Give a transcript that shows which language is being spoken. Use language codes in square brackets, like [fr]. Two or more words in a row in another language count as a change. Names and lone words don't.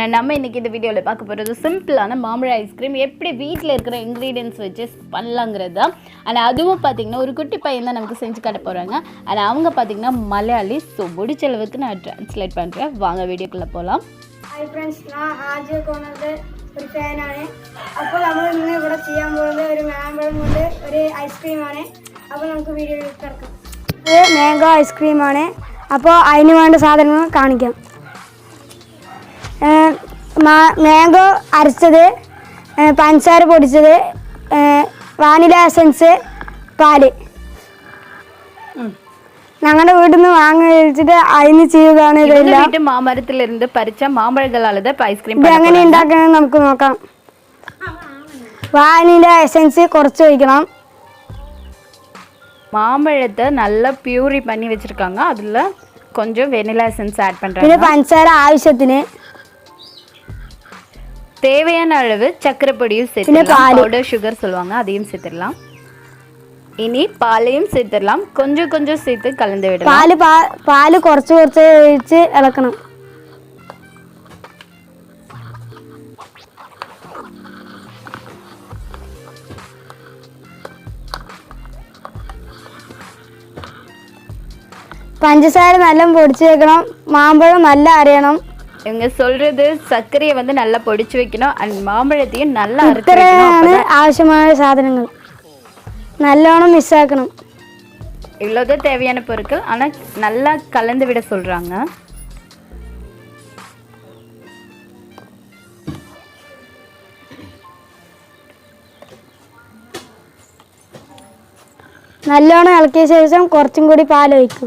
[ta] நம்ம இன்னைக்கு இந்த வீடியோல பார்க்க போறது சிம்பிளான மாம்பழ ஐஸ்கிரீம் எப்படி வீட்ல இருக்கிற இன்கிரிடியன்ட்ஸ் வச்சு பண்ணலாம்ங்கறத. ஆனா அதுவும் பாத்தீங்கன்னா ஒரு குட்டி பையன் தான் நமக்கு செஞ்சு காட்ட போறாங்க. ஆனா அவங்க பாத்தீங்கன்னா மலையாளி, சோ முடிச்ச அளவுக்கு நான் ட்ரான்ஸ்லேட் பண்றேன். வாங்க வீடியோக்குள்ள போலாம். [en] Hi friends, [ta] நான் Rjcornor ஒரு ஃபேன் ആണ്. [ml] അപ്പോൾ നമ്മൾ ഇന്ന് ഇവിടെ ചെയ്യാൻ പോകുന്നത് ഒരു മാമ്പഴം കൊണ്ട് ഒരു ഐസ്ക്രീം ആണ്. അപ്പോൾ നമുക്ക് വീഡിയോയിലേക്ക് കടക്കാം. ഇത് [en] mango ice cream [ml] ആണ്. അപ്പോൾ അതിന് വേണ്ട സാധനങ്ങൾ കാണിക്കാം. മാംഗോ അരച്ചത്, പഞ്ചസാര പൊടിച്ചത്, [en] vanilla essence, [ml] പാല്. ഞങ്ങളുടെ വീട്ടിൽ നിന്ന് വാങ്ങി വെച്ചിട്ട് അതിന് ചെയ്തതാണ് ഇതെല്ലാം. മാമരത്തിലിരുന്ന് പറിച്ച മാമ്പഴങ്ങളാണ് ഐസ്ക്രീം. ഇത് എങ്ങനെ ഉണ്ടാക്കണമെന്ന് നമുക്ക് നോക്കാം. [en] vanilla essence [ml] കുറച്ച് ഒഴിക്കണം. [ta] மாம்பழத்தை நல்லா பியூரி பண்ணி வச்சிருக்காங்க. அதுல கொஞ்சம் [en] vanilla essence add [ta] பண்றாங்க. [ml] പിന്നെ പഞ്ചസാര ആവശ്യത്തിന്, [ta] தேவையான அளவு சக்கரை பொடியும் சேர்த்துக்கலாம். [en] powder sugar [ta] சொல்லுவாங்க, அதையும் சேர்த்துடலாம். இனி பாலையும் சேர்த்துடலாம். கொஞ்சம் கொஞ்சம் சேர்த்து கலந்து விடலாம். [ml] പാല് കുറച്ച് കുറച്ച് ഒഴിച്ച് ഇളക്കണം. [ta] பஞ்சசார நல்லா பொடிச்சு வைக்கணும். மாம்பழம் நல்லா அரையணும். இவங்க சொல்றது சர்க்கரையை வந்து நல்லா பொடிச்சு வைக்கணும். அண்ட் மாம்பழத்தையும் நல்லா அரைச்சு வைக்கணும். [ml] ஆവശ്യമായ സാധനങ്ങൾ നല്ലോണം മിക്സ് ആക്കണം. [ta] இவ்வளவுதான் தேவையான பொருட்கள். ஆனா நல்லா கலந்து விட சொல்றாங்க. [ml] നല്ലോണം ഇളക്കിയ ശേഷം കുറച്ചും കൂടി പാൽ ഒഴിക്കുക.